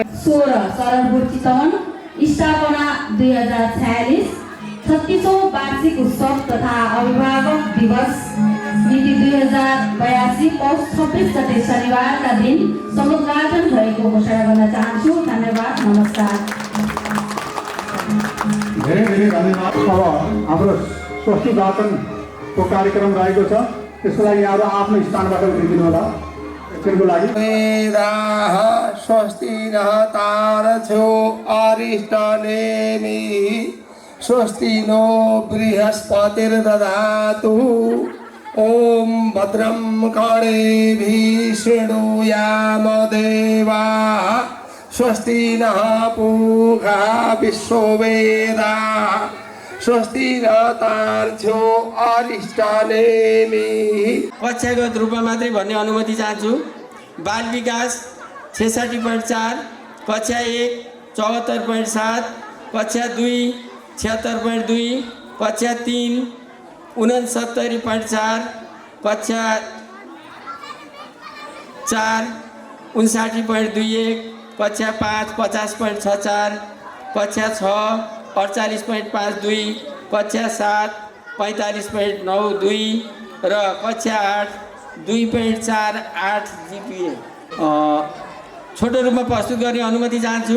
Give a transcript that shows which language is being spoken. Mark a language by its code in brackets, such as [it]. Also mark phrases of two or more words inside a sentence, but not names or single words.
[ne] 16 सरलपुर चितवन स्थापना 2046 36औं वार्षिक उत्सव तथा अभिभावक दिवस मिति 2082 पौष 26 गते शनिबारका दिन समुद्घाटन भएको घोषणा गर्न चाहन्छु। धन्यवाद, नमस्कार। धेरै धेरै धन्यवाद। अब हाम्रो स्वस्ति वाचनको कार्यक्रम रहेको छ, त्यसको लागि यहाँहरू आफ्नो स्थानबाट उठिदिनु होला। एकछिनको लागि [sa] वेदाः स्वस्ति नः तारथ्यो अरिष्टनेमि स्वस्ति नो बृहस्पतिर्दधातु ॐ भद्रं कर्णेभिः शृणुयाम देवाः स्वस्ति नः पूषा विश्ववेदाः स्वस्ति न तारथ्यो अरिष्टनेमि। [ne] कक्षागत रूपमा मात्रै भन्ने अनुमति चाहन्छु। बाल विकास 66.4, कक्षा 1 74.7, कक्षा 2 76.2, कक्षा 3 69.4, कक्षा 4 59.21, कक्षा 5 50.64, कक्षा 6 48.52, कक्षा 7 45.92 र कक्षा 8 2.48 GPA छोटो रूपमा प्रस्तुत गर्ने अनुमति चाहन्छु।